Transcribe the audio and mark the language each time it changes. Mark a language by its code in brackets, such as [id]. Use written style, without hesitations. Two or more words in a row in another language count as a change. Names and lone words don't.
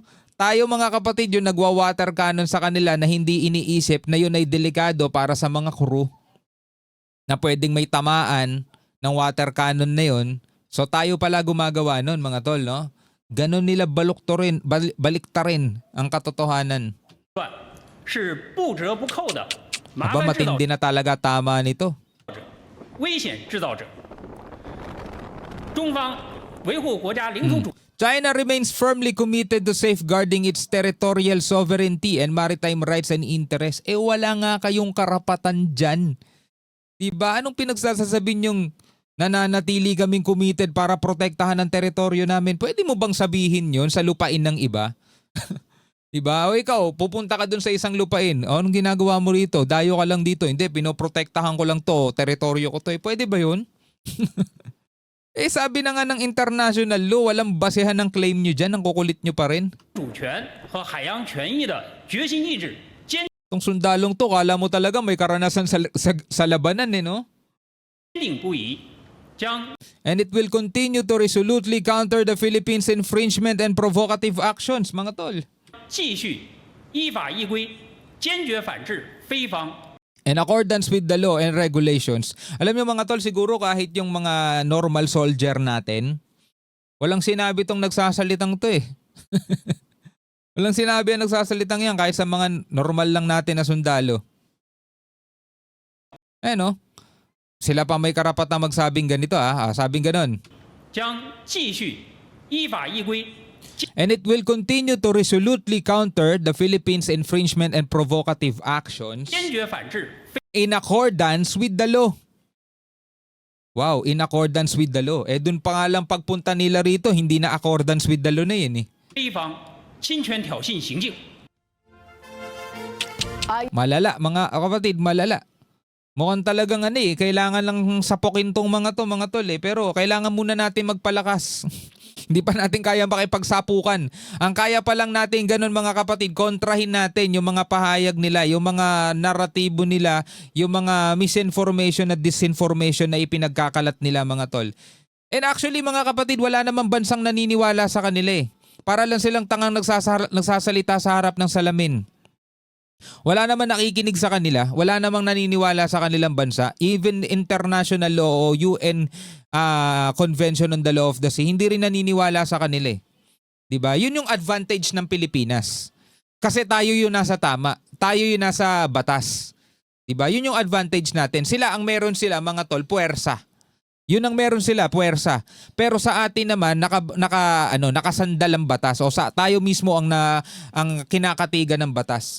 [tl] Tayo mga kapatid yung nagwa- [en] water cannon [tl] sa kanila na hindi iniisip na yun ay delikado para sa mga crew na pwedeng may tamaan ng [en] water cannon [tl] na yun. So tayo pala gumagawa nun mga tol, no? Ganon nila baliktarin ang katotohanan. [zh] 是不折不扣的麻 [tl] Aba [zh] 烦制造 [tl] matindi na talaga tama nito. [zh] 危险制造者。中方维护国家领土主 [en] China remains firmly committed to safeguarding its territorial sovereignty and maritime rights and interests. [tl] Wala nga kayong karapatan dyan. Diba? Anong pinagsasasabi nyong nananatili kaming committed para protektahan ang teritoryo namin? Pwede mo bang sabihin yon sa lupain ng iba? Diba? O ikaw, pupunta ka dun sa isang lupain. O, anong ginagawa mo rito? Dayo ka lang dito. Hindi, pinoprotektahan ko lang to. Teritoryo ko to. Pwede ba yun? Sabi na nga ng [en] international law, [tl] walang basehan ng claim nyo dyan. Ang kukulit nyo pa rin. [zh] 主权和海洋权益的决心意志，坚 [tl] Itong sundalong to, kala mo talaga may karanasan sa labanan eh, no? [zh] 定不移，将 [en] And it will continue to resolutely counter the Philippines' infringement and provocative actions, [tl] mga tol. [zh] 继续依法依规，坚决反制非方 [en] In accordance with the law and regulations. [tl] Alam niyo mga tol, siguro kahit yung mga [en] normal soldier [tl] natin, walang sinabi tong nagsasalitang to eh. Walang sinabi ang nagsasalitang yan kahit sa mga normal lang natin na sundalo. No? Sila pa may karapatan magsabing ganito sabing ganon. [zh] 将继续依法依规， [en] And it will continue to resolutely counter the Philippines' infringement and provocative actions [zh] 坚决反制 [en] in accordance with the law. Wow, in accordance with the law. [tl] Dun pa nga lang pagpunta nila rito, hindi na [en] accordance with the law [tl] na yun eh. [zh] 非方侵权挑衅行径。 [tl] Malala, mga kapatid, malala. Mukhang talagang kailangan lang sapokin tong mga tol eh. Pero kailangan muna natin magpalakas. Hindi pa natin kaya makipagsapukan. Ang kaya pa lang natin ganun mga kapatid, kontrahin natin yung mga pahayag nila, yung mga naratibo nila, yung mga misinformation at disinformation na ipinagkakalat nila mga tol. [en] And actually [tl] mga kapatid, wala namang bansang naniniwala sa kanila eh. Para lang silang tangang nagsasalita sa harap ng salamin. Wala naman nakikinig sa kanila, wala namang naniniwala sa kanilang bansa. [en] Even international law o UN Convention on the Law of the Sea, [tl] hindi rin naniniwala sa kanila eh. 'Di ba? Yun yung advantage ng Pilipinas. Kasi tayo yung nasa tama, tayo yung nasa batas. 'Di ba? Yun yung advantage natin. Sila ang meron sila mga tol, puwersa. Yun ang meron sila, puwersa. Pero sa atin naman nakasandal ang batas o tayo mismo ang kinakatigan ng batas.